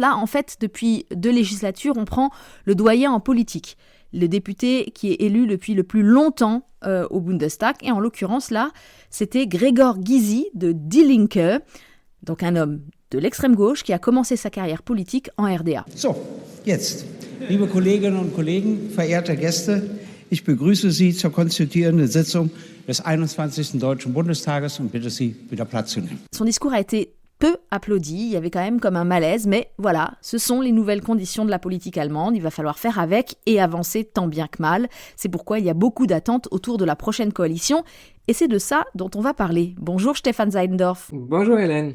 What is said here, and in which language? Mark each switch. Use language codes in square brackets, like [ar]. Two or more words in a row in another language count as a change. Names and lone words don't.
[fr] Là, en fait, depuis 2 législatures, on prend le doyen en politique. Le député qui est élu depuis le plus longtemps au Bundestag. Et en l'occurrence, là, c'était Gregor Gysi de Die Linke, donc un homme de l'extrême gauche qui a commencé sa carrière politique en RDA. [de] So, jetzt, liebe Kolleginnen und Kollegen, verehrte Gäste, ich begrüße Sie zur konstituierenden Sitzung des 21. Deutschen Bundestages und bitte Sie, wieder Platz zu nehmen. [fr] Son discours a été peu applaudi, il y avait quand même comme un malaise, mais voilà, ce sont les nouvelles conditions de la politique allemande, il va falloir faire avec et avancer tant bien que mal. C'est pourquoi il y a beaucoup d'attentes autour de la prochaine coalition, et c'est de ça dont on va parler. Bonjour Stefan Seidendorf. Bonjour Hélène.